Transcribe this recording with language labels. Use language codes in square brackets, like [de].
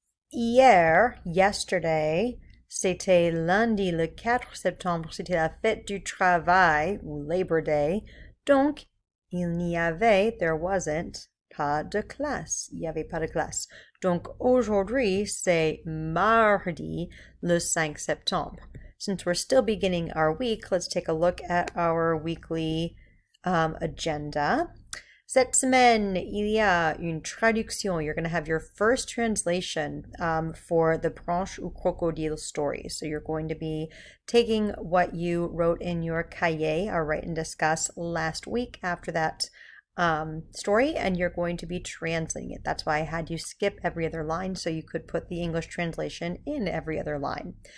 [en] Yesterday, [fr] c'était lundi le 4 septembre. C'était la fête du travail ou Labor Day. Donc, il n'y avait, [en] there wasn't, [fr] pas de classe. Il n'y avait pas de classe. Donc, aujourd'hui, c'est mardi le 5 septembre. [en] Since we're still beginning our week, let's take a look at our weekly agenda. [fr] Cette semaine, il y a une traduction. [en] You're going to have your first translation for the [fr] branche ou crocodile [en] story. So you're going to be taking what you wrote in your cahier, or write and discuss last week after that story, and you're going to be translating it. That's why I had you skip every other line so you could put the English translation in every other line.